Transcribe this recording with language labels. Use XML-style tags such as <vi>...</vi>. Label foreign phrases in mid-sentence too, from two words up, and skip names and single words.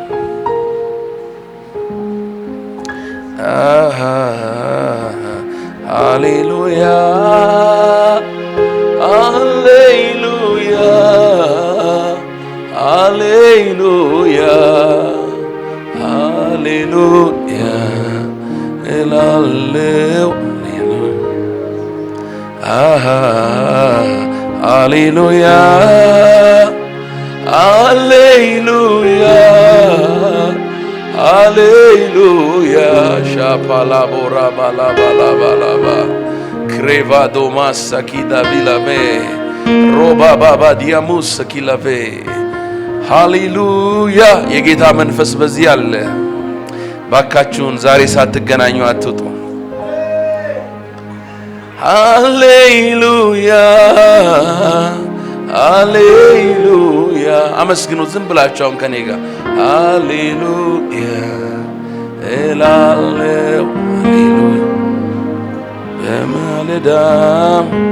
<am>Hallelujah Hallelujah Hallelujah Hallelujah Hallelujah Hallelujah Hallelujah Shapala bora bala bala bala ba Kreva domas sakida bilave Roba baba diamus sakilave Hallelujah የጌታ መንፈስ በዚህ አለ ባካችሁን ዛሬ ሳትገናኙ አትውጡ Hallelujah Hallelujah አመስግኑ ዝም ብላችሁ አሁን ከኔ ጋር Hallelujah እላለሁ Hallelujah በማለዳም</am>